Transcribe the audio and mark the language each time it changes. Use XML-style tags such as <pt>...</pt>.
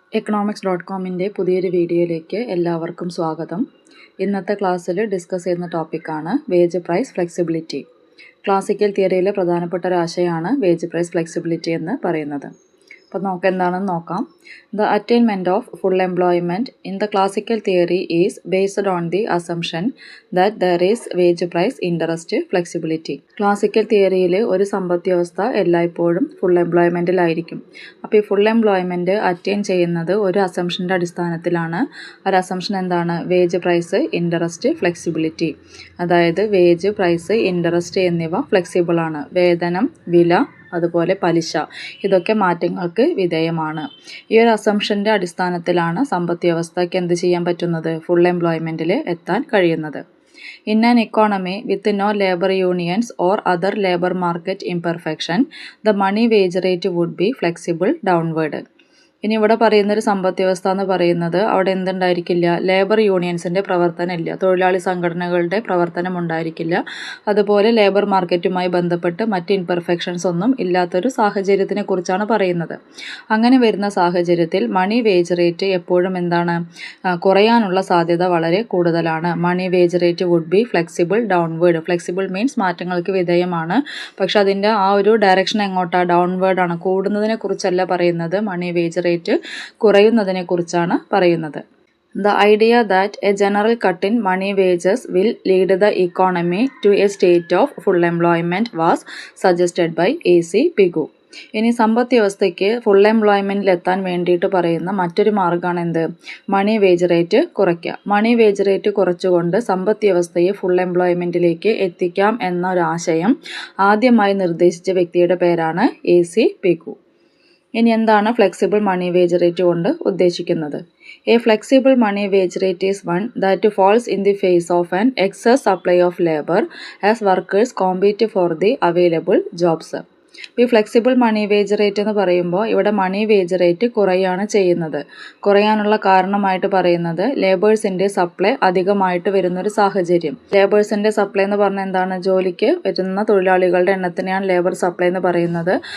<ml>economics.comന്റെ പുതിയൊരു വീഡിയോയിലേക്ക് എല്ലാവർക്കും സ്വാഗതം. ഇന്നത്തെ ക്ലാസ്സിൽ ഡിസ്കസ് ചെയ്യുന്ന ടോപ്പിക്കാണ് വേജ് പ്രൈസ് ഫ്ലെക്സിബിലിറ്റി. ക്ലാസിക്കൽ തിയറിയിലെ പ്രധാനപ്പെട്ട ഒരു ആശയമാണ് വേജ് പ്രൈസ് ഫ്ലെക്സിബിലിറ്റി എന്ന് പറയുന്നത്. അപ്പോൾ നമുക്ക് എന്താണെന്ന് നോക്കാം.</ml> <en>The attainment of full employment in the classical theory is based on the assumption that there is wage price interest flexibility.</en> <ml>Classical തിയറിയിൽ ഒരു സമ്പദ് വ്യവസ്ഥ എല്ലായ്പ്പോഴും ഫുൾ എംപ്ലോയ്മെൻറ്റിലായിരിക്കും. അപ്പോൾ ഈ ഫുൾ എംപ്ലോയ്മെൻറ്റ് അറ്റൈൻ ചെയ്യുന്നത് ഒരു അസംഷൻ്റെ അടിസ്ഥാനത്തിലാണ്. ഒരു അസംഷൻ എന്താണ്? Wage price interest flexibility. അതായത് വേജ് പ്രൈസ് ഇൻട്രസ്റ്റ് എന്നിവ ഫ്ലെക്സിബിളാണ്. വേതനം, വില, അതുപോലെ പലിശ, ഇതൊക്കെ മാറ്റങ്ങൾക്ക് വിധേയമാണ്. ഈ ഒരു അസംഷൻ്റെ അടിസ്ഥാനത്തിലാണ് സമ്പദ് വ്യവസ്ഥയ്ക്ക് എന്ത് ചെയ്യാൻ പറ്റുന്നത്? ഫുൾ എംപ്ലോയ്മെൻറ്റിൽ എത്താൻ കഴിയുന്നത്.</ml> <en>In an economy with no labor unions or other labor market imperfection, the money wage rate would be flexible downward.</en> <ml>ഇനി ഇവിടെ പറയുന്നൊരു സമ്പദ് വ്യവസ്ഥ എന്ന് പറയുന്നത് അവിടെ എന്തുണ്ടായിരിക്കില്ല? ലേബർ യൂണിയൻസിൻ്റെ പ്രവർത്തനം ഇല്ല, തൊഴിലാളി സംഘടനകളുടെ പ്രവർത്തനം ഉണ്ടായിരിക്കില്ല. അതുപോലെ ലേബർ മാർക്കറ്റുമായി ബന്ധപ്പെട്ട് മറ്റ് ഇൻപെർഫെക്ഷൻസ് ഒന്നും ഇല്ലാത്തൊരു സാഹചര്യത്തിനെ കുറിച്ചാണ് പറയുന്നത്. അങ്ങനെ വരുന്ന സാഹചര്യത്തിൽ മണി വേജ് റേറ്റ് എപ്പോഴും എന്താണ്? കുറയാനുള്ള സാധ്യത വളരെ കൂടുതലാണ്.</ml> <en>Money wage rate would be flexible downward.</en> <ml>Flexible means മാറ്റങ്ങൾക്ക് വിധേയമാണ്. പക്ഷെ അതിൻ്റെ ആ ഒരു ഡയറക്ഷൻ എങ്ങോട്ടാണ്? ഡൗൺവേർഡാണ്. കൂടുന്നതിനെ കുറിച്ചല്ല പറയുന്നത്, മണി വേജ് റേറ്റ് കുറയുന്നതിനെ കുറിച്ചാണ് പറയുന്നത്.</ml> <en>The idea that a general cut in money wages will lead the economy to a state of full employment was suggested by A.C. Pigou.</en> <ml>ഇനി സമ്പദ് വ്യവസ്ഥയ്ക്ക് ഫുൾ എംപ്ലോയ്മെൻറ്റിൽ എത്താൻ വേണ്ടിയിട്ട് പറയുന്ന മറ്റൊരു മാർഗ്ഗമാണ് എന്ത്? മണി വേജ് റേറ്റ് കുറയ്ക്കുക. മണി വേജ് റേറ്റ് കുറച്ചുകൊണ്ട് സമ്പദ് വ്യവസ്ഥയെ ഫുൾ എംപ്ലോയ്മെൻറ്റിലേക്ക് എത്തിക്കാം എന്നൊരു ആശയം ആദ്യമായി നിർദ്ദേശിച്ച വ്യക്തിയുടെ പേരാണ് A.C. Pigou. ഇനി എന്താണ് ഫ്ലെക്സിബിൾ മണി വേജ് റേറ്റ് കൊണ്ട് ഉദ്ദേശിക്കുന്നത്?</ml> <en>A flexible money wage rate is one that falls in the face of an excess supply of labor as workers compete for the available jobs.</en> <ml>ഈ ഫ്ലെക്സിബിൾ മണി wage rate എന്ന് പറയുമ്പോൾ ഇവിടെ മണി wage rate കുറയാണ് ചെയ്യുന്നത്. കുറയാനുള്ള കാരണമായിട്ട് പറയുന്നത് ലേബേഴ്സിൻ്റെ സപ്ലൈ അധികമായിട്ട് വരുന്നൊരു സാഹചര്യം. ലേബേഴ്സിൻ്റെ സപ്ലൈ എന്ന് പറഞ്ഞാൽ എന്താണ്? ജോലിക്ക് വരുന്ന തൊഴിലാളികളുടെ എണ്ണത്തിനെയാണ് ലേബർ സപ്ലൈ എന്ന് പറയുന്നത്.</ml>